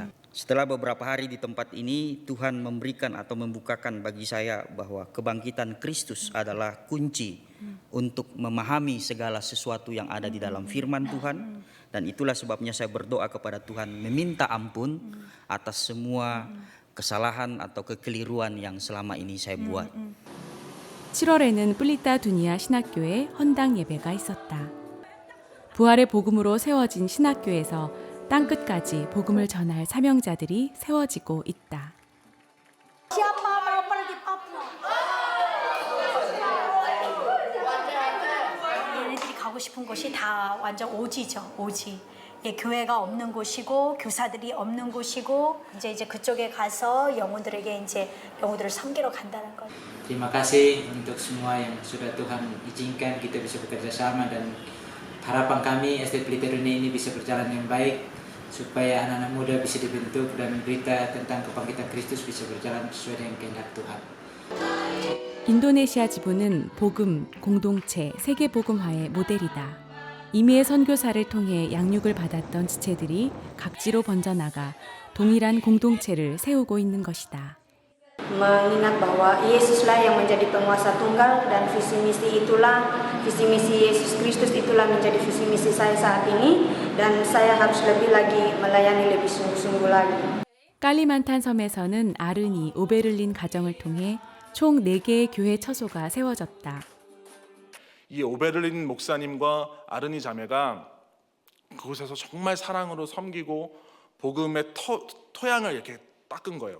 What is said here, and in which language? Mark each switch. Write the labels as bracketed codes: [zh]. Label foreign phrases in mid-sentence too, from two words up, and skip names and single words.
[id] Setelah beberapa hari di tempat ini, Tuhan memberikan atau membukakan bagi saya bahwa kebangkitan Kristus adalah kunci untuk memahami segala sesuatu yang ada di dalam firman Tuhan. Dan itulah sebabnya saya berdoa kepada Tuhan meminta ampun atas semua kesalahan atau kekeliruan yang selama ini saya buat. [ko] 7월에는 플리타 두니아 신학교에 헌당 예배가 있었다. 부활의 복음으로 세워진 신학교에서 땅끝까지 복음을 전할 사명자들이 세워지고 있다. 얘네들이 가고 싶은 곳이 다 완전 오지죠, 오지. 예, 교회가 없는 곳이고 교사들이 없는 곳이고 이제 그쪽에 가서 영혼들에게 이제 영혼들을 섬기러 간다는 거예요. [id] Terima kasih untuk semua yang sudah Tuhan izinkan kita bisa bekerja sama dan harapan kami SD Pelita Dunia ini bisa berjalan yang baik supaya anak-anak muda bisa dibentuk dan berita tentang kebangkitan Kristus bisa berjalan sesuai dengan kehendak Tuhan. [ko] 인도네시아 지부는 복음, 공동체, 세계복음화의 모델이다. 이미의 선교사를 통해 양육을 받았던 지체들이 각지로 번져나가 동일한 공동체를 세우고 있는 것이다. [id] Mengingat bahwa Yesuslah yang menjadi penguasa tunggal dan visi misi Yesus Kristus itulah menjadi visi misi saya saat ini dan saya harus lebih lagi melayani lebih sungguh-sungguh lagi. [ko] 깔리만탄 섬에서는 아르니, 오베를린 가정을 통해 총 4개의 교회 처소가 세워졌다. 이 오베를린 목사님과 아르니 자매가 그곳에서 정말 사랑으로 섬기고 복음의 토양을 이렇게 닦은 거예요.